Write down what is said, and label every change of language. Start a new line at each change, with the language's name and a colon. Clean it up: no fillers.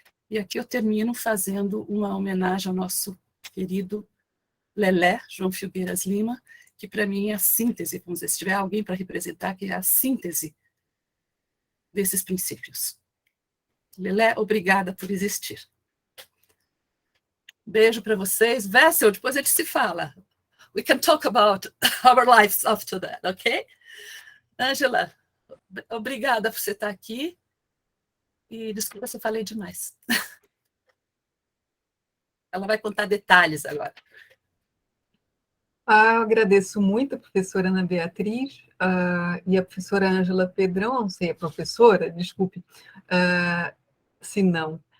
Portuguese: E aqui eu termino fazendo uma homenagem ao nosso querido Lelé, João Filgueiras Lima, que para mim é a síntese, vamos dizer, se tiver alguém para representar, que é a síntese desses princípios. Lelé, obrigada por existir. Beijo para vocês. Wessel, depois a gente se fala.
English: We can talk about our lives after that, ok?
Portuguese: Ângela, obrigada por você estar aqui. E desculpa se eu falei demais. Ela vai contar detalhes agora. Eu agradeço muito a professora Ana Beatriz e a professora Ângela Pedrão, não sei, a professora, desculpe, se não.